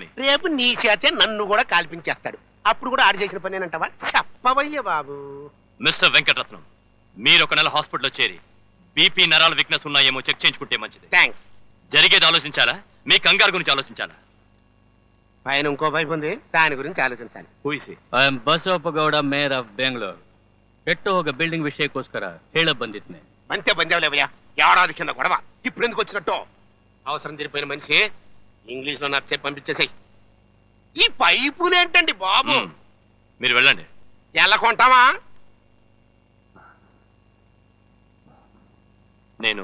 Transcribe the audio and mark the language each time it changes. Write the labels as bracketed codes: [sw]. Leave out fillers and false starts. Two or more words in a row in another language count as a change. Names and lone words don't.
[te] రేపు నీ చేతే నన్ను కూడా కాల్పించేస్తాడు. అప్పుడు కూడా ఆడు చేసిన పని అంటావా? చెప్పవయ్య బాబు. మిస్టర్ వెంకటరత్నం, మీరు 1 నెల హాస్పిటల్లో చేరి బీపీ నరాల వీక్నెస్ ఉన్నాయేమో చెక్ చేయించుకుంటే మంచిది. థ్యాంక్స్. జరిగేది ఆలోచించాలా, మీ కంగారు గురించి ఆలోచించాలా? పైన ఇంకో వైపు ఉంది, దాని గురించి ఆలోచించాలి. [en] I am Basavappa Gowda, mayor of Bengaluru. [kn] ಕೆಟ್ಟು ಹೋಗ ಬಿಲ್ಡಿಂಗ್ ವಿಷಯಕ್ಕೋಸ್ಕರ ಹೇಳಕ್ ಬಂದಿದ್ನೆ. [te] అంతే బందేవులేవయ్యా, ఏడాది కింద గొడవ, ఇప్పుడు ఎందుకు వచ్చినట్టు? అవసరం తీరిపోయిన మనిషి ఇంగ్లీష్ లో నాకు చెప్పి పంపించేసాయి. ఈ పైపులేంటండి బాబు? మీరు వెళ్ళండి. ఎల్లకొంటావా? నేను